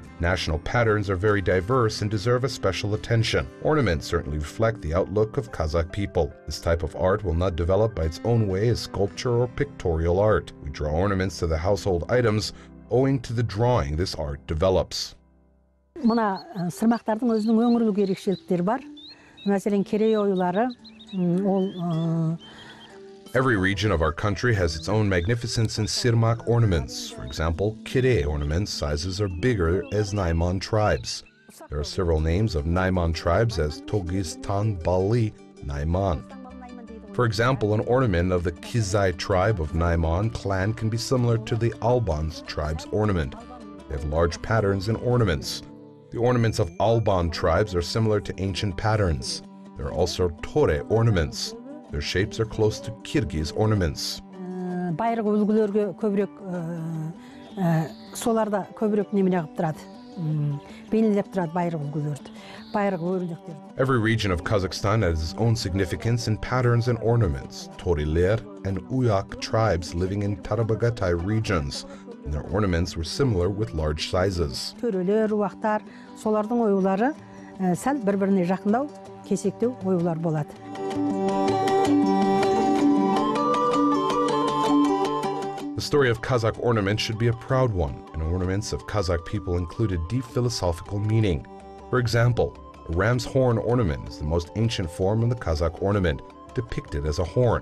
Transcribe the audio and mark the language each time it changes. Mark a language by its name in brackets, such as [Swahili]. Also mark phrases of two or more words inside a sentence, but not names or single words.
[English] National patterns are very diverse and deserve a special attention. Ornaments certainly reflect the outlook of Kazakh people. This type of art will not develop by its own way as sculpture or pictorial art. We draw ornaments to the household items owing to the drawing this art develops. [Kazakh] Мына сырмақтардың өзінің өңірлік ерекшеліктері бар. Мәселен, керей оюлары, ол [English] Every region of our country has its own magnificence in sirmak ornaments. For example, Kire ornaments sizes are bigger as Naiman tribes. There are several names of Naiman tribes as Togistan, Bali, Naiman. For example, an ornament of the Kizai tribe of Naiman clan can be similar to the Alban tribe's ornament. They have large patterns and ornaments. The ornaments of Alban tribes are similar to ancient patterns. There are also Tore ornaments. Their shapes are close to Kyrgyz ornaments. [Kazakh] Байырғы үлгілерге көбірек соларда көбірек немене қылып тұрады. бейнелеп тұрады байрақ үлгілерді, байрақ өрнектерді. [English] Every region of Kazakhstan has its own significance in patterns and ornaments. Toriler and Uyak tribes living in Tarabagatai regions, and their ornaments were similar with large sizes. [Kazakh] Төрелер, уақтар, солардың оюлары сәл бір-біріне жақындау, кесектеу оюлар болады. [English] The story of Kazakh ornaments should be a proud one, and ornaments of Kazakh people included deep philosophical meaning. For example, a ram's horn ornament is the most ancient form of the Kazakh ornament, depicted as a horn.